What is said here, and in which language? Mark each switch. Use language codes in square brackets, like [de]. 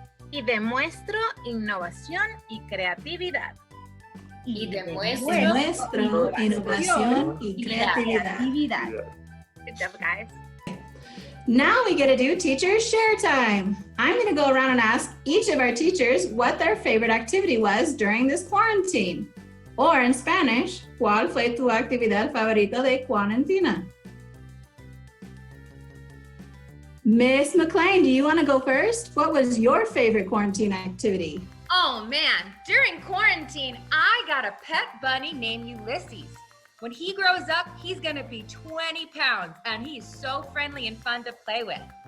[es] Y demuestro innovación y creatividad. Y demuestro innovación y creatividad. [en] Good job, guys. Now we get to do teacher share time. I'm going to go around and ask each of our teachers what their favorite activity was during this quarantine. Or in Spanish, [es] ¿cuál fue tu actividad favorita de cuarentena? [en] Miss McLean, do you want to go first? What was your favorite quarantine activity? Oh man, during quarantine, I got a pet bunny named Ulysses. When he grows up, he's gonna be 20 pounds and he's so friendly and fun to play with.